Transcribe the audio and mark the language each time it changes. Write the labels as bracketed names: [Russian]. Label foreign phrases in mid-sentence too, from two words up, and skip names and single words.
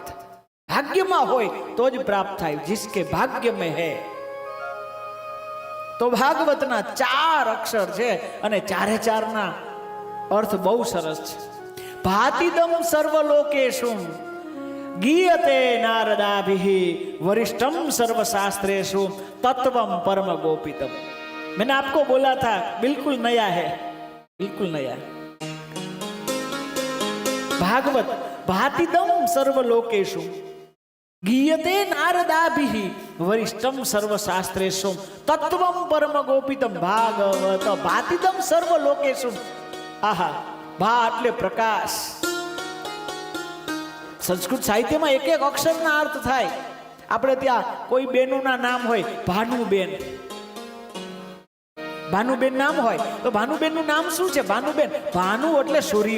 [Gujarati] ભાગ્યમાં હોય તો જ પ્રાપ્ત થાય. [Hindi] जिसके भाग्य में है. [Gujarati] તો ભાગવતના 4 અક્ષર છે અને 4 ના અર્થ બહુ સરસ છે. [Sanskrit] भातिदम सर्वलोकेषु गीयते नारदाभि वरिष्ठम सर्वशास्त्रेषु तत्वम परम गोपितम. [Hindi] मैंने आपको बोला था बिल्कुल नया है, बिल्कुल नया है. [Sanskrit] भागवत भातिदम सर्वलोकेषु गीयते नारदाभि वरिष्ठम सर्वशास्त्रेषु तत्वम परम गोपितम. भागवत भातिदम सर्वलोकेषु. [Gujarati] आहा, भा એટલે પ્રકાશ. સંસ્કૃત સાહિત્યમાં એક એક અક્ષરના અર્થ થાય. આપણે ત્યાં કોઈ બેનોના નામ હોય, ભાનુબેન, ભાનુબેન નામ હોય તો ભાનુબેનનું નામ શું છે? ભાનુબેન. ભાનુ એટલે સૂર્ય.